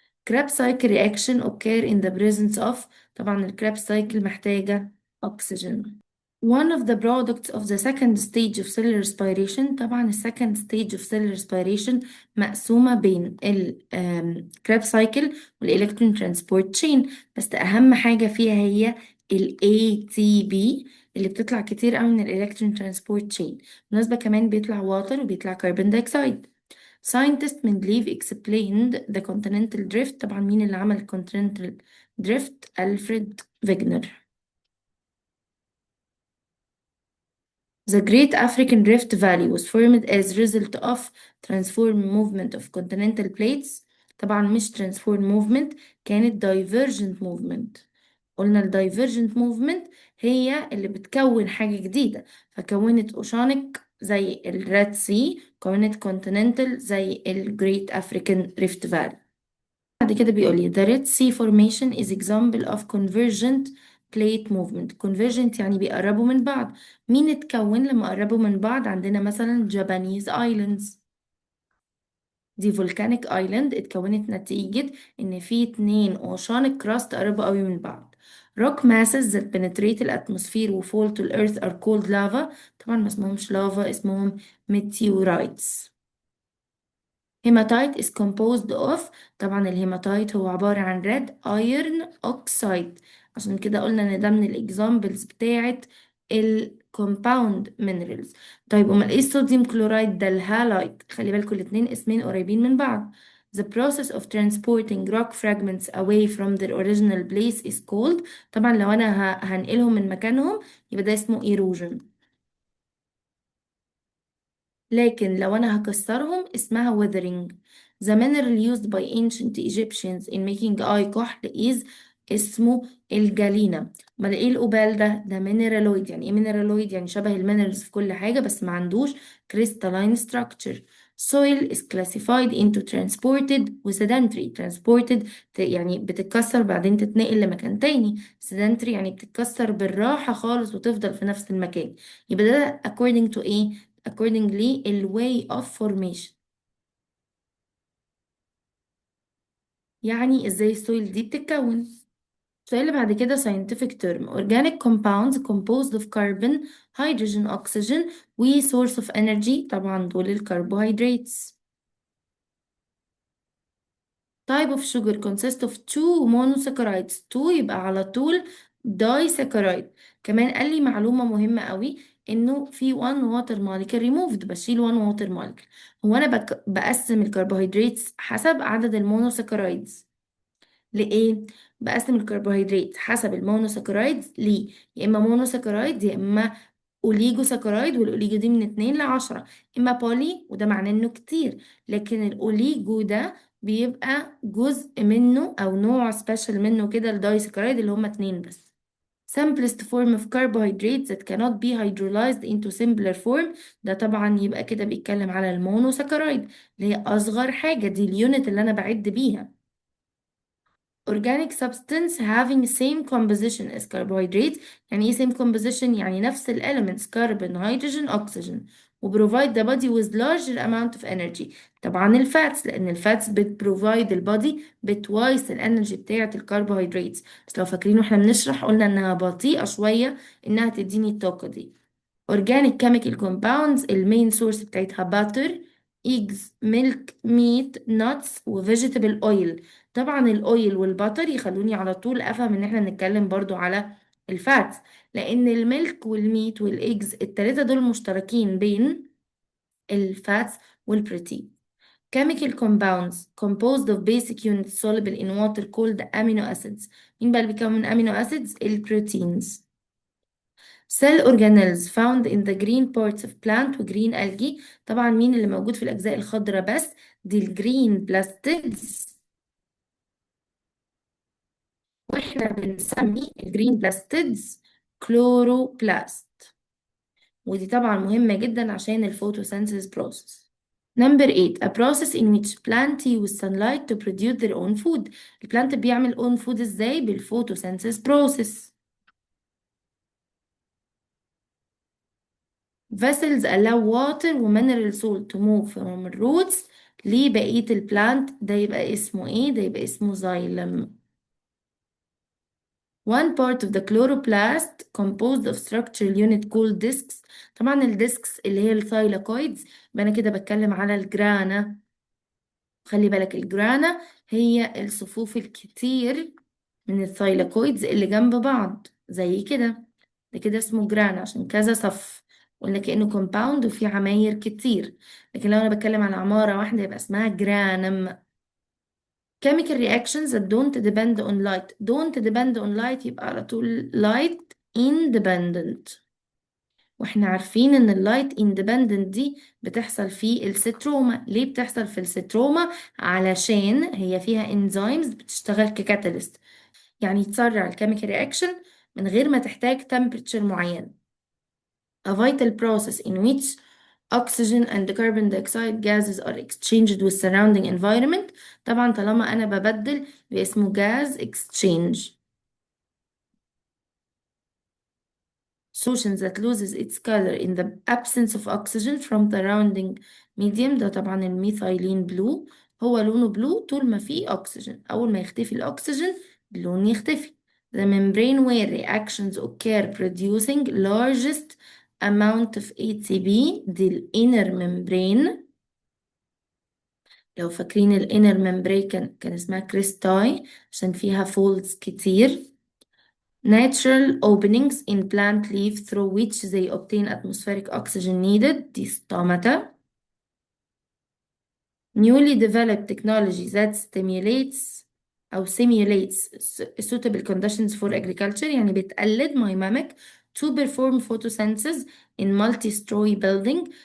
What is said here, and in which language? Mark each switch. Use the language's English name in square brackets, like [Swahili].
[English] Krebs cycle reaction occur in the presence of. [Arabic] طبعا الكريبس سايكل محتاجة أكسجين. [English] One of the products of the second stage of cell respiration. [Arabic] طبعا ال [English] second stage of cell respiration [Arabic] مقسومة بين ال Krebs cycle وال electron transport chain، بس أهم حاجة فيها هي ال ATP اللي بتطلع كتير قوي من ال electron transport chain. بالنسبة كمان بيطلع water وبيطلع carbon dioxide. [English] Scientist Mendeleev explained the continental drift. [Arabic] طبعا مين اللي عمل continental drift؟ ألفريد فيجنر. [English] The Great African Rift Valley was formed as a result of transform movement of continental plates. [Arabic] طبعا مش transform movement، كانت divergent movement. قلنا ال divergent movement هي اللي بتكون حاجة جديدة، فكونت oceanic زي ال Red Sea، كونت continental زي ال Great African Rift Valley. بعد كده بيقول لي [English] the Red Sea formation is example of convergent plate movement. [Arabic] convergent يعني بيقربوا من بعض. مين اتكون لما قربوا من بعض؟ عندنا مثلا Japanese Islands، دي volcanic island اتكونت نتيجة ان في اتنين oceanic crust قربوا قوي من بعض. [English] rock masses that penetrate الاتموسفير و fall to the earth are called lava. [Arabic] طبعا ما اسمهمش lava، اسمهم meteorites. [English] hematite is composed of. [Arabic] طبعا الهيماتايت هو عبارة عن [English] red iron oxide [Arabic] عشان كده قلنا ان ده من الاكزامبلز بتاعت الكومباوند مينرالز. طيب امال ايه الصوديوم كلورايد ده؟ الهالايت. خلي بالكم الاتنين اسمين قريبين من بعض. [English] The process of transporting rock fragments away from their original place is called. [Arabic] طبعا لو انا هنقلهم من مكانهم يبقى ده اسمه erosion. لكن لو أنا هكسرهم اسمها weathering. [English] The mineral used by ancient Egyptians in making eye كحل is [Arabic] اسمه الجالينا. امال ايه الأوبال ده؟ ده mineraloid. يعني ايه mineraloid؟ يعني شبه المينرالز في كل حاجة بس ما عندوش crystalline structure. [English] Soil is classified into transported و sedentary. [Arabic] transported يعني بتتكسر بعدين تتنقل لمكان تاني. sedentary يعني بتتكسر بالراحة خالص وتفضل في نفس المكان. يبقى ده [English] according to ايه؟ accordingly ال way of formation. [Arabic] يعني ازاي السويل دي بتتكون. السؤال اللي بعد كده [English] scientific term organic compounds composed of carbon hydrogen oxygen و source of energy. [Arabic] طبعا دول الكربوهيدراتس. [English] type of sugar consists of two monosaccharides. [Arabic] two يبقى على طول disaccharide. كمان قال لي معلومة مهمة قوي انه في [English] one water molecule removed. [Arabic] بشيل [English] one water molecule. [Arabic] هو انا بقسم الكربوهيدرات حسب عدد المونوساكرايدز. لإيه؟ بقسم الكربوهيدرات حسب المونوساكرايدز ليه؟ يا إما مونوساكرايد يا إما أوليجو ساكرايد. والأوليجو دي من 2 ل10. إما بولي وده معناه إنه كتير. لكن الأوليجو ده بيبقى جزء منه أو نوع سبيشال منه كده الدايساكرايد اللي هما 2 بس. [English] simplest form of carbohydrates that cannot be hydrolyzed into simpler form. [Arabic] ده طبعا يبقى كده بيتكلم على المونوساكرايد اللي هي أصغر حاجة. دي اليونت اللي أنا بعد بيها. [English] organic substance having same composition as carbohydrates. [Arabic] يعني ايه [English] same composition؟ [Arabic] يعني نفس ال [English] elements carbon hydrogen oxygen و provide the body with larger amount of energy. [Arabic] طبعا الفاتس لأن الفاتس provide البادي بتوايس الانرجي بتاعة الكربوهيدرات. بس لو فاكرين واحنا بنشرح قلنا انها بطيئة شوية انها تديني الطاقة دي. [English] organic chemical compounds [Arabic] المين سورس بتاعتها [English] butter eggs milk meat nuts و vegetable oil. [Arabic] طبعا الاويل والباتر يخلوني على طول افهم ان احنا بنتكلم برضو على الفاتس. لان الميلك والميت والايجز التلاتة دول مشتركين بين الفاتس والبروتين. [English] chemical compounds composed of basic units soluble in water called amino acids. [Arabic] مين بقى اللي بيكون من amino acids؟ البروتينز. [English] cell organelles found in the green parts of plant و green algae. [Arabic] طبعا مين اللي موجود في الأجزاء الخضراء بس؟ دي الجرين بلاستيدز. واحنا بنسمي الجرين بلاستيدز كلوروبلاست. ودي طبعا مهمة جدا عشان الفوتوسينثيز process. [English] Number 8 a process in which plant use sunlight to produce their own food. [Arabic] البلانت بيعمل [English] own food [Arabic] ازاي؟ بالفوتوسينثيز process. [English] vessels allow water و mineral salt to move from the roots [Arabic] لبقية البلانت. ده يبقى اسمه ايه؟ ده يبقى اسمه xylem. [English] One part of the chloroplast composed of structural unit called discs. [Arabic] طبعا الديسكس اللي هي الثايلاكويدز. يبقى انا كده بتكلم على الجرانا. خلي بالك الجرانا هي الصفوف الكتير من الثايلاكويدز اللي جنب بعض زي كده. ده كده اسمه جرانا عشان كذا صف. قلنا كأنه كومباوند وفيه عماير كتير. لكن لو انا بتكلم على عمارة واحدة يبقى اسمها جرانم. [English] chemical reactions that don't depend on light. don't depend on light [Arabic] يبقى على طول [English] light independent. [Arabic] واحنا عارفين ان اللايت independent دي بتحصل في الستروما. ليه بتحصل في الستروما؟ علشان هي فيها enzymes بتشتغل ككاتاليست. يعني تسرع الكيميكال رياكشن من غير ما تحتاج temperature معين. [English] a vital process in which oxygen and carbon dioxide gases are exchanged with surrounding environment. [Arabic] طبعا طالما أنا ببدل باسمه gas exchange. [English] solution that loses its color in the absence of oxygen from the surrounding medium. [Arabic] ده طبعا الميثايلين بلو. هو لونه بلو طول ما فيه أكسجين. أول ما يختفي الأكسجين اللون يختفي. [English] the membrane where reactions occur producing largest amount of ATP. [Arabic] دي ال inner membrane. لو فاكرين ال inner membrane كان اسمها كريستاي عشان فيها folds كتير. [English] natural openings in plant leaf through which they obtain atmospheric oxygen needed دي stomata. newly developed technology that stimulates أو simulates suitable conditions for agriculture [Arabic] يعني بتقلد [English] mimic to perform photosynthesis in multi-story building.